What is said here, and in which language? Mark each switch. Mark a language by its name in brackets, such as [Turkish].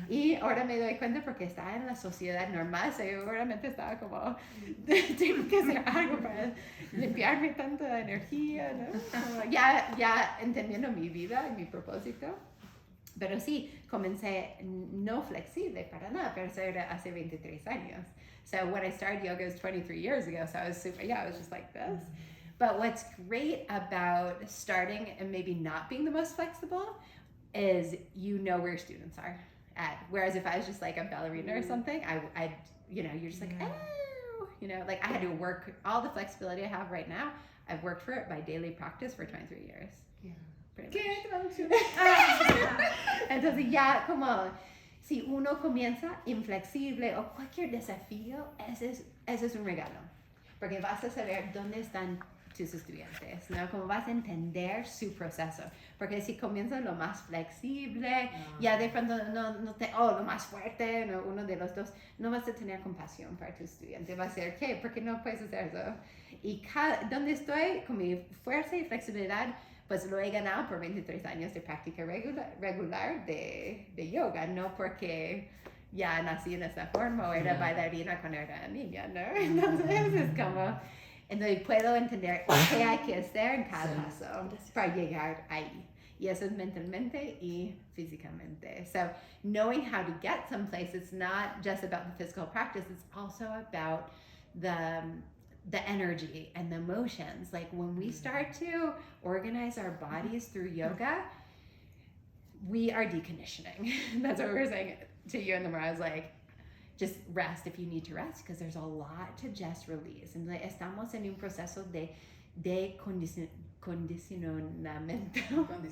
[Spanish] Y ahora me doy cuenta porque estaba en la sociedad normal, seguramente estaba como, tengo que hacer algo para limpiarme tanta energía, ¿no? Como ya entendiendo mi vida y mi propósito. Pero sí, comencé no flexible para nada, pero eso era hace 23 años. [English] So when I started yoga, it was 23 years ago, so I was I was just like this. But what's great about starting and maybe not being the most flexible is you know where your students are at. Whereas if I was just like a ballerina or something, I'd you're just like, oh, like I had to work, all the flexibility I have right now, I've worked for it by daily practice for 23 years. Yeah. [Spanish] ¿Qué traducción? Entonces ya como, si uno comienza inflexible o cualquier desafío, ese es un regalo. Porque vas a saber dónde están tus estudiantes, ¿no? Como vas a entender su proceso. Porque si comienzas lo más flexible, ya de pronto lo más fuerte, ¿no? Uno de los dos, no vas a tener compasión para tu estudiante. Va a ser, ¿qué? ¿Por qué no puedes hacer eso? Y donde estoy con mi fuerza y flexibilidad, pues lo he ganado por 23 años de práctica regular de yoga, no porque ya nací en esta forma o era bailarina cuando era niña, ¿no? Entonces es como, entonces puedo entender qué hay que hacer en cada paso para llegar ahí. Y eso es mentalmente y físicamente. [English] So knowing how to get someplace, it's not just about the physical practice, it's also about the energy and the emotions. Like when we start to organize our bodies through yoga, we are deconditioning. That's what we were saying to you in the morning. I was like, just rest if you need to rest, because there's a lot to just release. And like, [Spanish] estamos en un proceso de condicionamiento.